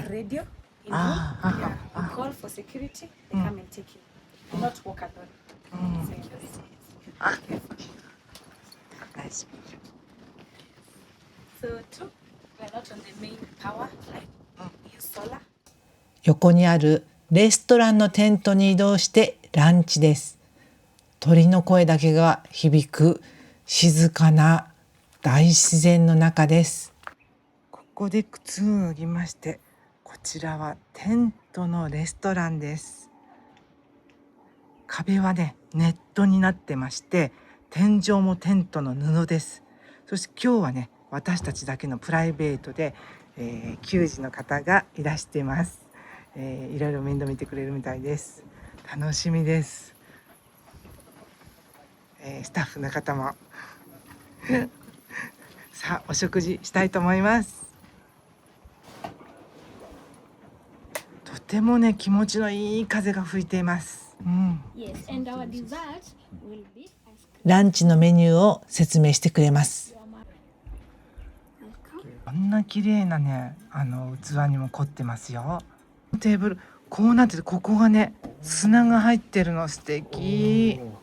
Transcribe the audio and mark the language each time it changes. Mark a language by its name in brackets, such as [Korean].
[English] have radio in room. Yeah. You call for security, they come and take you. Do not walk alone. Security. Nice. So two, we're not on the main power line. We use solar. [Japanese] 横にあるレストランのテントに移動してランチです。鳥の声だけが響く静かな大自然の中です。ここで靴を脱ぎまして、こちらはテントのレストランです。壁はね、ネットになってまして、天井もテントの布です。そして今日はね、私たちだけのプライベートで、給仕の方がいらしています。いろいろ面倒見てくれるみたいです。楽しみです。スタッフの方もさあお食事したいと思います。とてもね気持ちのいい風が吹いています。 [English] Yes, and our dessert will be ice cream. [Japanese] ランチのメニューを説明してくれます。こんな綺麗なね器にも凝ってますよ。テーブルこうなってて、ここがね砂が入ってるの素敵。